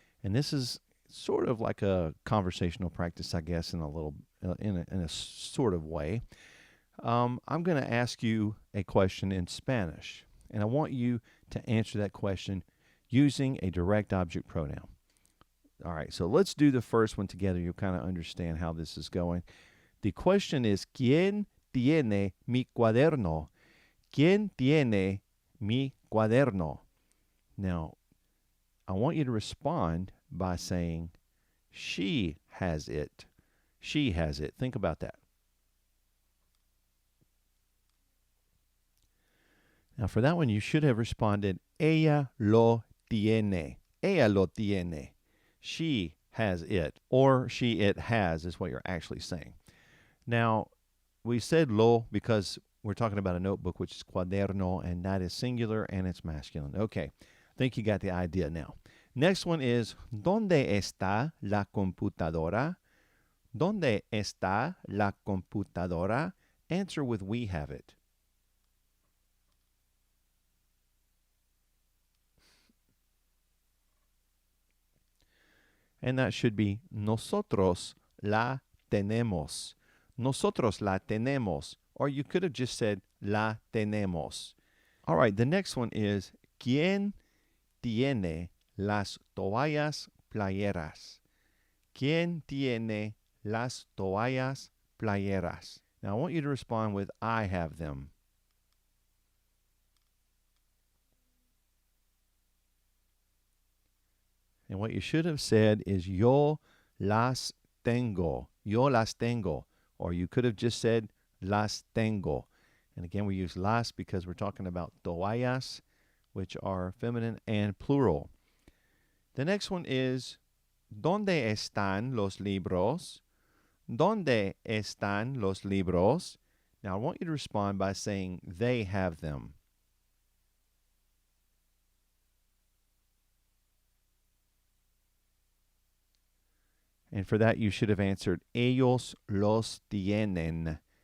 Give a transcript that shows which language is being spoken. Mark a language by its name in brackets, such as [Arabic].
[English] And this is sort of like a conversational practice, I guess, in a sort of way. I'm going to ask you a question in Spanish, and I want you to answer that question using a direct object pronoun. All right, so let's do the first one together. You'll kind of understand how this is going. The question is, [Spanish] ¿Quién tiene mi cuaderno? ¿Quién tiene mi cuaderno? [English] Now, I want you to respond by saying, she has it. She has it. Think about that. Now, for that one, you should have responded, [Spanish] ella lo tiene. Ella lo tiene. [English] She has it, or it has is what you're actually saying. Now, we said lo because we're talking about a notebook, which is cuaderno, and that is singular and it's masculine. Okay, I think you got the idea now. Next one is, [Spanish] ¿Dónde está la computadora? ¿Dónde está la computadora? [English] Answer with we have it. And that should be [Spanish] nosotros la tenemos. Nosotros la tenemos. [English] Or you could have just said [Spanish] la tenemos. [English] All right, the next one is, [Spanish] ¿Quién tiene las toallas playeras? ¿Quién tiene las toallas playeras? [English] Now, I want you to respond with I have them. And what you should have said is [Spanish] yo las tengo. Yo las tengo. [English] Or you could have just said [Spanish] las tengo. [English] And again, we use las because we're talking about toallas, which are feminine and plural. The next one is, [Spanish] ¿Dónde están los libros? ¿Dónde están los libros? [English] Now, I want you to respond by saying they have them. And for that, you should have answered, [Spanish] ellos los tienen.